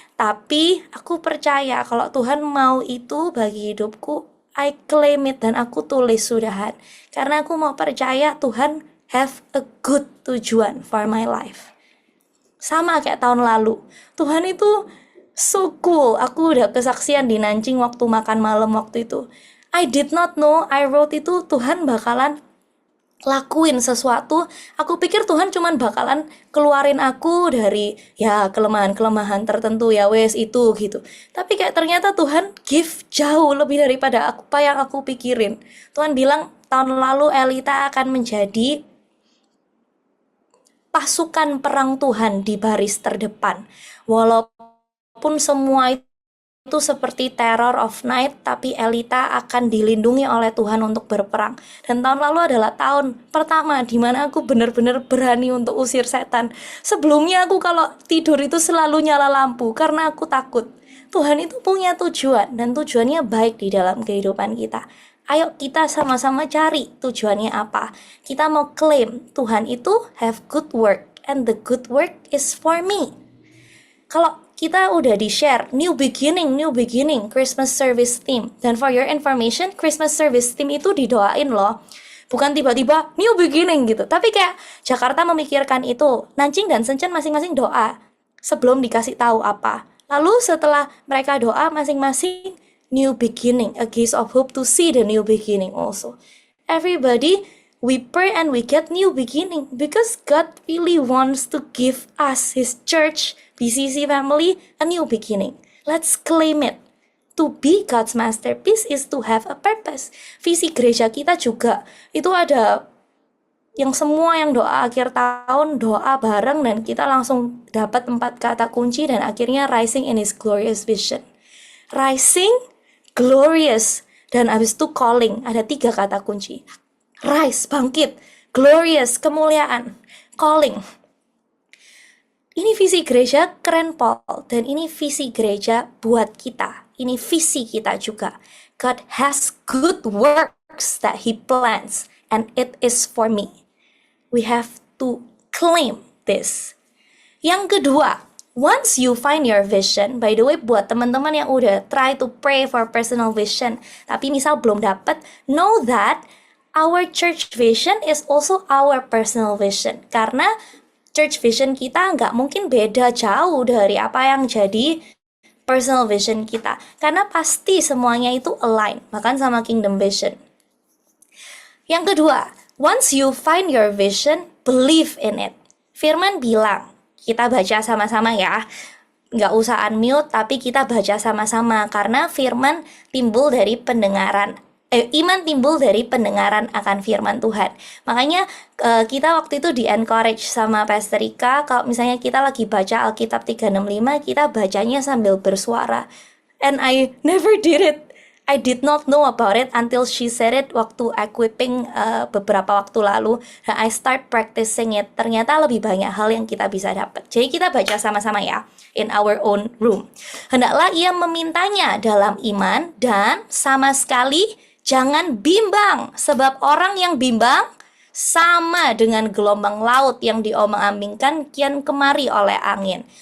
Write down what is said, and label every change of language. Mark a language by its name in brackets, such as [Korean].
[Indonesian] Tapi aku percaya kalau Tuhan mau itu bagi hidupku, [English] I claim it [Indonesian] dan aku tulis sudahan. Karena aku mau percaya Tuhan [English] have a good [Indonesian] tujuan [English] for my life. [Indonesian] Sama kayak tahun lalu. Tuhan itu [English] so cool. [Indonesian] Aku udah kesaksian di Nanjing waktu makan malam waktu itu. [English] I did not know, I wrote [Indonesian] itu Tuhan bakalan lakuin sesuatu. Aku pikir Tuhan cuman bakalan keluarin aku dari ya kelemahan-kelemahan tertentu ya wes itu gitu. Tapi kayak ternyata Tuhan give jauh lebih daripada apa yang aku pikirin. Tuhan bilang tahun lalu Elita akan menjadi pasukan perang Tuhan di baris terdepan. Walaupun semua itu seperti [English] terror of night, [Indonesian] tapi Elita akan dilindungi oleh Tuhan untuk berperang. Dan tahun lalu adalah tahun pertama di mana aku benar-benar berani untuk usir setan. Sebelumnya aku kalau tidur itu selalu nyala lampu karena aku takut. Tuhan itu punya tujuan dan tujuannya baik di dalam kehidupan kita. Ayo kita sama-sama cari tujuannya apa. Kita mau klaim Tuhan itu [English] have good work and the good work is for me. [Indonesian] Kalau kita udah di-share [English] new beginning, Christmas service theme. [Indonesian] Dan [English] for your information, Christmas service theme [Indonesian] itu didoain loh. Bukan tiba-tiba new beginning gitu. Tapi kayak Jakarta memikirkan itu. Nancing dan Sencen masing-masing doa sebelum dikasih tahu apa. Lalu setelah mereka doa masing-masing, [English] new beginning, a gift of hope to see the new beginning also. Everybody, we pray and we get new beginning because God really wants to give us, His church, BCC family, a new beginning. Let's claim it. To be God's masterpiece is to have a purpose. [Indonesian] Visi gereja kita juga, itu ada yang semua yang doa akhir tahun, doa bareng dan kita langsung dapat 4 kata kunci dan akhirnya [English] rising in His glorious vision. [Indonesian] Rising, glorious, dan abis itu calling, ada 3 kata kunci. Rise, bangkit, glorious, kemuliaan, calling. Ini visi gereja keren Paul, dan ini visi gereja buat kita. Ini visi kita juga. [English] God has good works that He plans, and it is for me. We have to claim this. [Indonesian] Yang kedua, [English] once you find your vision, by the way [Indonesian] buat teman-teman yang udah [English] try to pray for personal vision, [Indonesian] tapi misal belum dapat, [English] know that our church vision is also our personal vision. [Indonesian] Karena church vision kita nggak mungkin beda jauh dari apa yang jadi personal vision kita. Karena pasti semuanya itu align, bahkan sama kingdom vision. Yang kedua, once you find your vision, believe in it. Firman bilang, kita baca sama-sama ya. Nggak usah unmute, tapi kita baca sama-sama. Karena firman timbul dari pendengaran. Iman timbul dari pendengaran akan firman Tuhan. Makanya kita waktu itu di-encourage sama Pastor Rika, kalau misalnya kita lagi baca Alkitab 365, kita bacanya sambil bersuara. [English] And I never did it. I did not know about it until she said it [Indonesian] waktu equipping beberapa waktu lalu. Dan [English] I start practicing it. [Indonesian] Ternyata lebih banyak hal yang kita bisa dapat. Jadi kita baca sama-sama ya, [English] in our own room. [Indonesian] Hendaklah ia memintanya dalam iman dan sama sekali jangan bimbang, sebab orang yang bimbang sama dengan gelombang laut yang diombang-ambingkan kian kemari oleh angin.